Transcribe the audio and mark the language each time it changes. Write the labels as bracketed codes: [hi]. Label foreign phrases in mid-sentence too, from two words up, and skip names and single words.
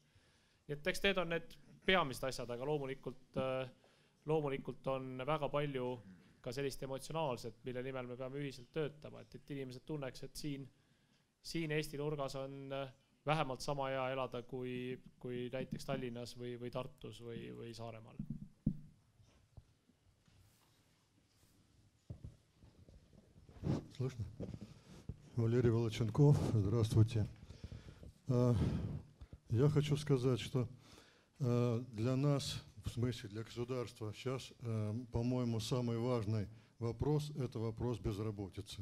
[et] Nii et eks need on need peamised asjad, aga loomulikult on väga palju ka sellist emotsionaalset, mille nimel me peame ühiselt töötama, et inimesed tunneks, et siin Eesti nurgas on vähemalt sama hea elada kui näiteks Tallinnas või Tartus või Saaremaal. [ru] Слышно? Валерий Волоченков, здравствуйте. Я хочу сказать, что для нас, в смысле для государства, сейчас, по-моему, самый важный вопрос – это вопрос безработицы.